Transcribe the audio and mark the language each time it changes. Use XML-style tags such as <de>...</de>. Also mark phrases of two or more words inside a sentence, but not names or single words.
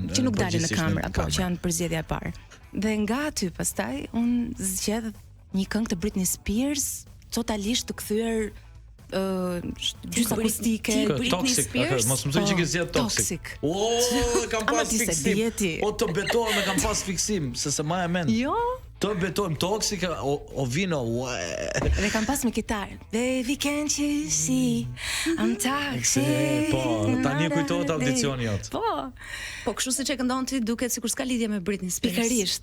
<sq>në kamerë, po, që janë përzgjedhja e parë. Dhe nga aty pastaj unë zgjedh një këngë të Britney Spears, totalisht të kthyer gjysmë akustike, Britney Spears. Mos më thuaj që ke zgjedh Toxic. Kam pas fiksim. Të betohem, kam pas fiksim, se më e mend. Jo. Të betohem Toxic, o vino. Dhe kam pas me kitarë.</sq> <en>Baby can't you see I'm toxic.</en> <sq>Po, tani kujtohet audicioni jot. Po kështu siç e këndon ti duket sikur s'ka lidhje me Britney Spears.</sq>